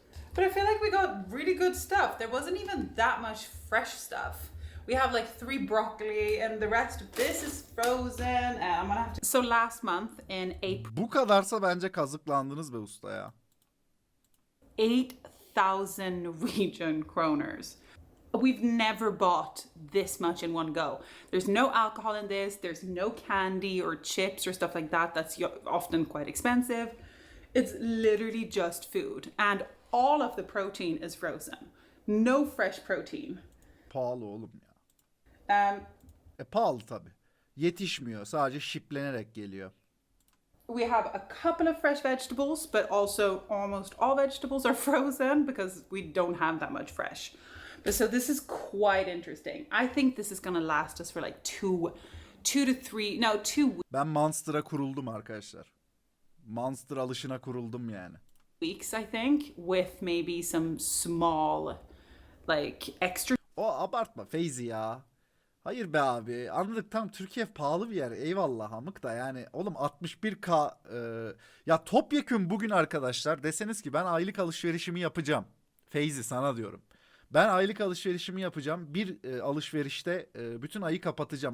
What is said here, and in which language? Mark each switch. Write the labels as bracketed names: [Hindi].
[English] But I feel like we got really good stuff. There wasn't even that much fresh stuff. We have like 3 broccoli and the rest of this is frozen and I'm gonna have to... So last month in April, [Turkish] Bu kadarsa bence kazıklandınız be usta ya. [English] 8,000 Norwegian kroners. We've never bought this much in one go. There's no alcohol in this. There's no candy or chips or stuff like that. That's often quite expensive. It's literally just food. And all of the protein is frozen. No fresh protein. [Turkish] Pahalı oğlum ya. Um, Pahalı tabii. Yetişmiyor. Sadece shiplenerek geliyor. [English] We have a couple of fresh vegetables, but also almost all vegetables are frozen because we don't have that much fresh. But so this is quite interesting. I think this is gonna last us for like 2 to 2 [Turkish] Ben Monster'a kuruldum arkadaşlar. Monster alışına kuruldum yani. [English] weeks, I think, with maybe some small, like extra [Turkish] O abartma Feyzi ya. Hayır be abi. Anladık, tam Türkiye pahalı bir yer. Eyvallah amık da yani. Oğlum 61K. Ya topyekün bugün arkadaşlar deseniz ki ben aylık alışverişimi yapacağım. Feyzi sana diyorum. Ben aylık alışverişimi yapacağım. Bir alışverişte bütün ayı kapatacağım.